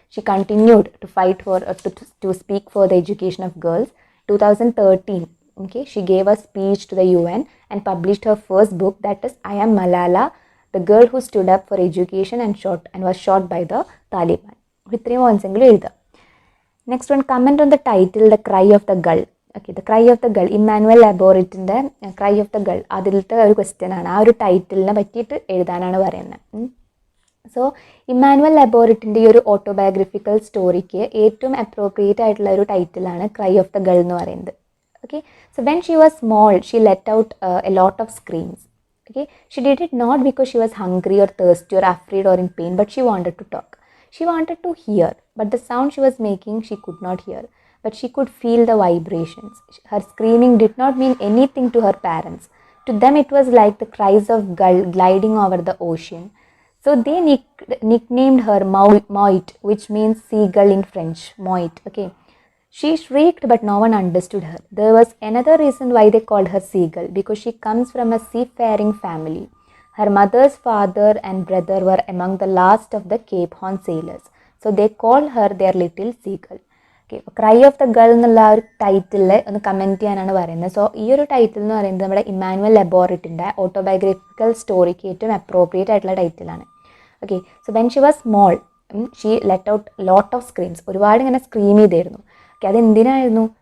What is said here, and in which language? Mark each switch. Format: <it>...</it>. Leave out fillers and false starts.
<en>She continued to fight for to speak for the education of girls. 2013, okay, she gave a speech to the UN and published her first book, that is I Am Malala, the girl who stood up for education and was shot by the Taliban.</en> <ml>ഇത്രയും points എങ്കിലും എഴുതുക.</ml> <en>Next one, comment on the title the cry of the gull. Okay, the cry of the gull, Emmanuelle ലബോററ്റിൻ്റെ cry of the gull,</en> <ml>അതിലത്തെ ഒരു question ആണ്. ആ ഒരു ടൈറ്റിലിനെ പറ്റിയിട്ട് എഴുതാനാണ് പറയുന്നത്. സോ ഇമ്മാനുവൽ ലബോററ്റിൻ്റെ ഈ ഒരു ഓട്ടോബയോഗ്രഫിക്കൽ സ്റ്റോറിക്ക് ഏറ്റവും അപ്രോപ്രിയേറ്റ് ആയിട്ടുള്ള ഒരു ടൈറ്റിലാണ് ക്രൈ ഓഫ് ദ ഗൾ എന്ന് പറയുന്നത്.</ml> <en>Okay, so when she was small she let out a lot of screams. Okay, she did it not because she was hungry or thirsty or afraid or in pain, but she wanted to talk. She wanted to hear, but the sound she was making she could not hear, but she could feel the vibrations. Her screaming did not mean anything to her parents. To them it was like the cries of gull gliding over the ocean. So they nicknamed her Moit, which means seagull in French. Moit, okay. She shrieked, but no one understood her. There was another reason why they called her Seagull, because she comes from a seafaring family. Her mother's father and brother were among the last of the Cape Horn sailors. So they called her their little Seagull.</en> <ml>Okay, Cry of the Gull എന്നുള്ള ആ ഒരു title ഒന്ന് comment ചെയ്യാനാണ് പറയുന്നത്. So ഈ ഒരു title എന്ന് പറയുന്നത് നമ്മുടെ ഇമ്മാനുവൽ ലബോററ്റിൻ്റെ ഓട്ടോബയോഗ്രഫിക്കൽ സ്റ്റോറിക്ക് ഏറ്റവും അപ്രോപ്രിയേറ്റ് ആയിട്ടുള്ള ടൈറ്റിലാണ്.</ml> <en>okay, so when she was small she let out lot of screams,</en> <ml>ഒരുപാട് ഇങ്ങനെ സ്ക്രീം ചെയ്തായിരുന്നു. അതെന്തിനായിരുന്നു?</ml>